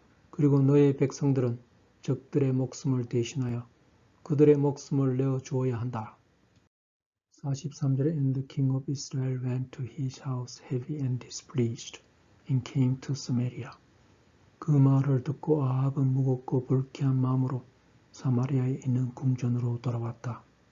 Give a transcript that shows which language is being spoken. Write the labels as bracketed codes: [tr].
[ko] 그리고 너의 백성들은 적들의 목숨을 대신하여 그들의 목숨을 내어 주어야 한다. [en] 43절에 And the king of Israel went to his house heavy and displeased, and came to Samaria. [ko] 그 말을 듣고 아합은 무겁고 불쾌한 마음으로 사마리아에 있는 궁전으로 돌아왔다.